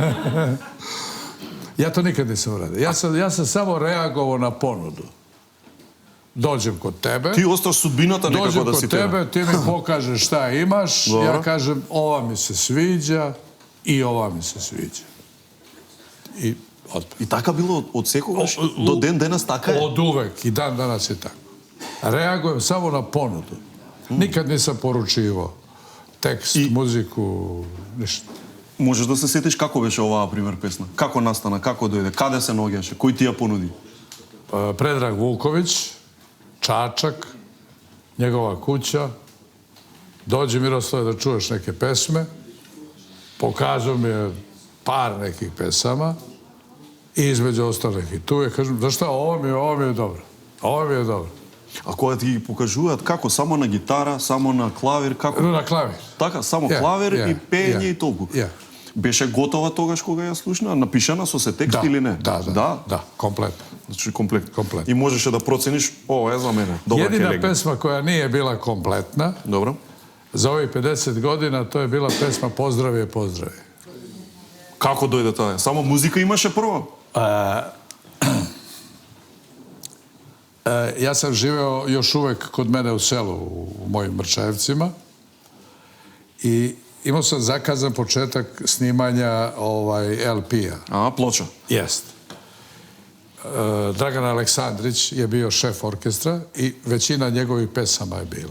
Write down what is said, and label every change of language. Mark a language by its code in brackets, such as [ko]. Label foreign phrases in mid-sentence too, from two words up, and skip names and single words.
[sr] Ja to nikad nisam uradio. Ja sam samo reagovao na ponudu. Dođem kod tebe. Ti ostaš sudbiната nekako da si Dođem kod tebe, ti mi pokažeš šta imaš, ja kažem ova mi se sviđa i ova mi se sviđa. [mk] И така било од секогаш? До ден денес така е? [sr] Od uvek i dan danas je tako. Reagujem samo na ponudu. Nikad nisam poručivao tekst, muziku, ništa. [mk] Можеш да се сетиш како беше оваа пример песна? Како настана, како дојде, каде се наоѓаше, кој ти ја понуди? [sr] Predrag Vuković, Čačak, njegova kuća. Dođi Miroslave da čuješ neke pesme. Pokazao mi je par nekih pesama i između ostalih i tu je, kažem, znaš šta, ovo mi je dobro. Ovo mi je dobro. [mk] А кога ти ги покажуваат како? Само на гитара, само на клавир, како? [sr] Na klavir. [mk] Така, само клавир и пење и толку. Беше готова тогаш кога ја слушна? Напишана со се текст или не? [sr] Da, kompletno. [mk] Значи комплет. И можеше да процениш, ова е за мене. Добра ќе [sr] Jedina [mk] легне. [sr] pesma koja nije bila kompletna [mk] Добро. [sr] za ovih 50 godina, to je bila pesma Pozdrav je, pozdrav je. [mk] Како дојде таа? Само музика имаше прво? [sr] Ja sam živeo još uvek kod mene u selu, u mojim Mrčajevcima, i imao sam zakazan početak snimanja LP-a. Ploča. Jest. Dragan Aleksandrić je bio šef orkestra i većina njegovih pesama je bila.